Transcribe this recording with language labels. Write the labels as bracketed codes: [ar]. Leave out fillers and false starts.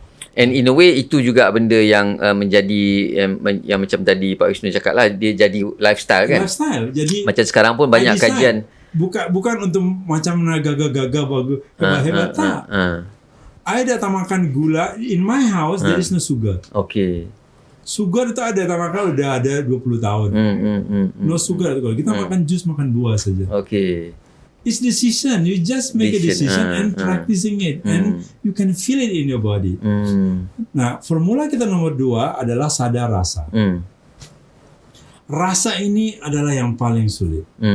[en] And in a way [ms] itu juga benda yang menjadi yang macam tadi Pak Wisnu cakap lah, dia jadi lifestyle kan. Lifestyle. Jadi macam sekarang pun banyak kajian. Bukan untuk macam gagah-gagah bagus hebat tak. I dah tak makan gula. [en] In my house there is no sugar. Okay. [ms] Sugar itu ada tak makan udah ada 20 tahun. No sugar kalau kita makan jus, makan buah saja. Okay. [en] It's decision. You just make a decision and practicing it, and you can feel it in your body. [ms] Nah, formula kita nomor 2 adalah sadar rasa. Rasa ini adalah yang paling sulit.